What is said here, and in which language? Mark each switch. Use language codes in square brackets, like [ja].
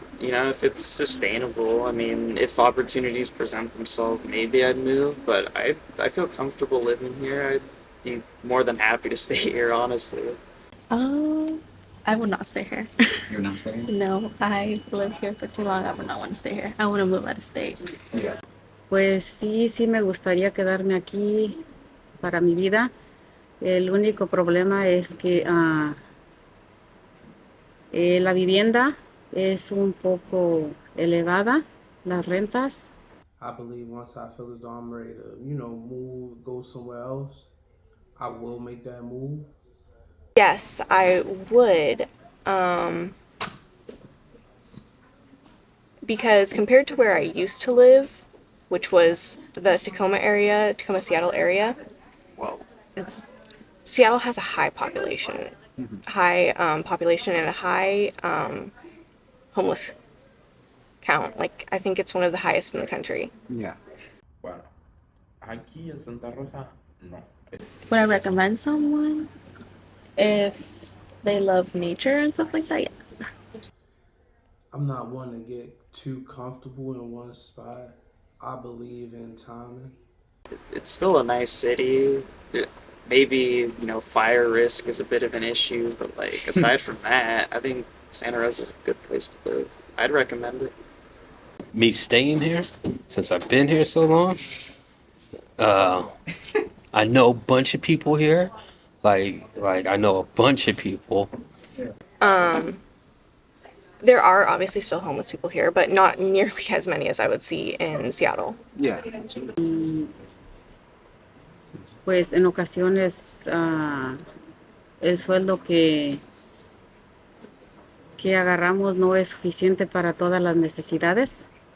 [en] You know, if it's sustainable. I mean, if opportunities present themselves, maybe I'd move, but I feel comfortable living here. I'd be more than happy to stay here, honestly. I would not stay here. You're not staying? No, I lived here for too long. I would not want to stay here. I want to move out of state. Yeah. [es] Pues sí me gustaría quedarme aquí para mi vida. El único problema es que la vivienda es un poco elevada, las rentas. [en] I believe once I feel as though I'm ready to, move, go somewhere else, I will make that move. Yes, I would. Because compared to where I used to live, which was the Tacoma, Seattle area, Whoa. Seattle has a high population, population and a high homeless count. Like I think it's one of the highest in the country. Yeah. [es] Bueno, aquí en Santa Rosa, no. [en] Would I recommend someone if they love nature and stuff like that? Yeah. I'm not one to get too comfortable in one spot. I believe in timing. It's still a nice city. Maybe, fire risk is a bit of an issue, but like aside from that, I think Santa Rosa is a good place to live. I'd recommend it. Me staying here, since I've been here so long, I know a bunch of people here. Like I know a bunch of people. There are obviously still homeless people here, but not nearly as many as I would see in Seattle. Yeah. [es] Pues en ocasiones el sueldo que agarramos no es suficiente para todas las necesidades.